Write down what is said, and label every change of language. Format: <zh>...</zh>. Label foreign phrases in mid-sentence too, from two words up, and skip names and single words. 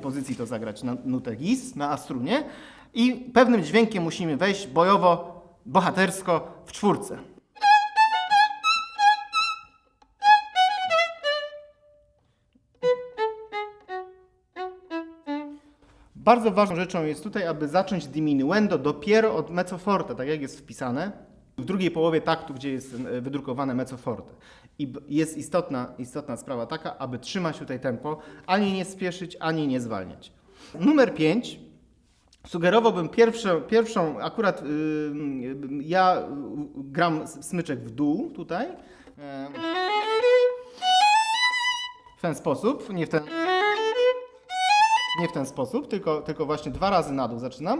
<pl>pozycji to zagrać na nutę gis, na A-strunie. I pewnym dźwiękiem musimy wejść bojowo, bohatersko w 4. Bardzo ważną rzeczą jest tutaj, aby zacząć diminuendo dopiero od</pl> <it>mezzo forte,</it> <pl>tak jak jest wpisane, w drugiej połowie taktu, gdzie jest wydrukowane</pl> <it>mezzo forte.</it> <pl>I jest istotna sprawa taka, aby trzymać tutaj tempo, ani nie spieszyć, ani nie zwalniać. Numer 5. Sugerowałbym pierwszą akurat ja gram smyczek w dół tutaj. W ten sposób, nie w ten sposób, tylko właśnie 2 razy na dół zaczynam.</pl>